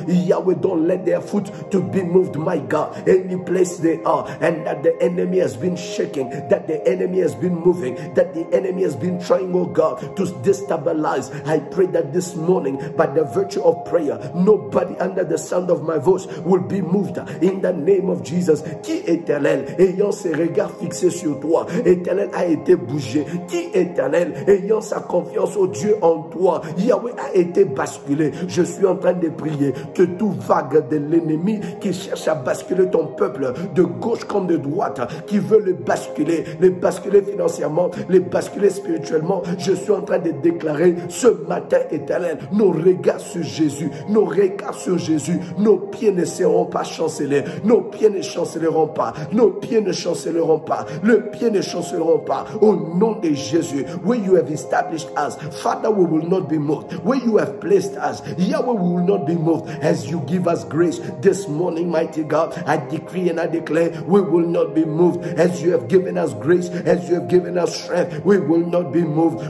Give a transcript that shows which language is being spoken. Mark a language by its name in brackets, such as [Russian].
[English] Yahweh, don't let their foot to be moved, my God, any place they are, and that the enemy has been shaking, that the enemy has been moving, that the enemy has been trying, oh God, to destabilize. I pray that this morning, by the virtue of prayer, nobody under the sound of my voice will be moved in the name of Jesus. [French] Qui Éternel, ayant ses regards fixés sur toi, Éternel a été bougé. Qui Éternel, ayant sa confiance au Dieu en toi, Yahweh a été basculé. Je suis en train de prier que tout vague de l'ennemi qui cherche à basculer ton peuple de gauche comme de droite, qui veut le basculer financièrement, le basculer spirituellement, je suis en train de déclarer ce matin, Éternel, nos regards sur Jésus, nos regards sur Jésus, nos pieds ne seront pas chancelés, nos pieds ne chancelleront pas, nos pieds ne chancelleront pas, le pied ne chancelleront pas, au nom de Jésus. [English] Where you have established us, Father, we will not be moved. Where you have placed us, Yahweh, we will not be moved. As you give us grace this morning, mighty God, I decree and I declare, we will not be moved. As you have given us grace, as you have given us strength, we will not be moved.